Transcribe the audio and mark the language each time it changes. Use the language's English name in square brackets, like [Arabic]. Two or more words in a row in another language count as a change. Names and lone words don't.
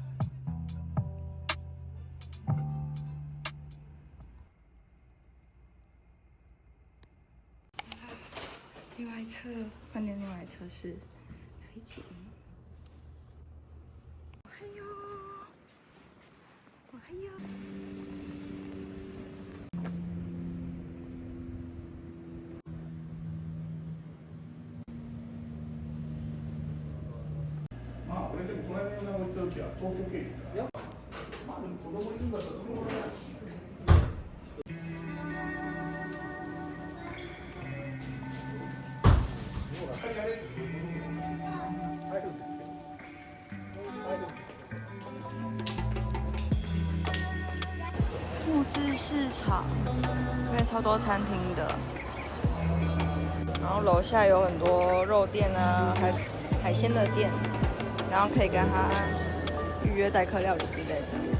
[Chinese] 另外一侧饭店，另外一侧是海景。哎呦，哎呦！ [Japanese] まあ俺でもこの間の置いた時は東京経由だからまあでも子供いるんだったらそのぐらいだし [Chinese] 木质市场这边超多餐厅的，然后楼下有很多肉店啊，海鲜的店，然后可以跟他预约代客料理之类的。